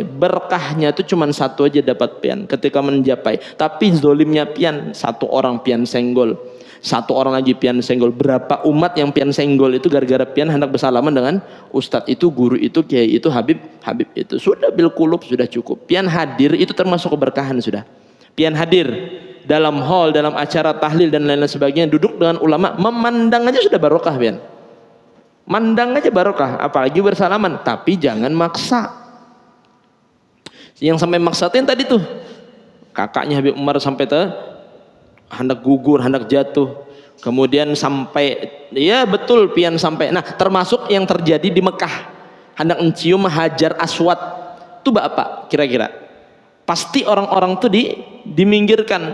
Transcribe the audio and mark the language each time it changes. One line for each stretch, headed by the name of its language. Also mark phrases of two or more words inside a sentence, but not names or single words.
Indonesian: Berkahnya itu cuma satu aja dapat pian ketika mencapai, tapi zolimnya pian, satu orang pian senggol, satu orang lagi pian senggol. Berapa umat yang pian senggol itu gara-gara pian hendak bersalaman dengan ustadz itu, guru itu, kiai itu, habib itu. Sudah
Arabic: بالقلوب,
Indonesian: sudah cukup. Pian hadir itu termasuk keberkahan sudah. Pian hadir dalam hall, dalam acara tahlil dan lain-lain sebagainya, duduk dengan ulama, memandang aja sudah barokah pian. Mandang aja barokah, apalagi bersalaman. Tapi jangan maksa. Yang sampai maksa yang tadi tuh, kakaknya Habib Umar sampai hendak gugur, hendak jatuh. Kemudian sampai, ya betul pian sampai. Nah termasuk yang terjadi di Mekah, hendak mencium Hajar Aswad. Itu apa kira-kira? Pasti orang-orang tuh diminggirkan.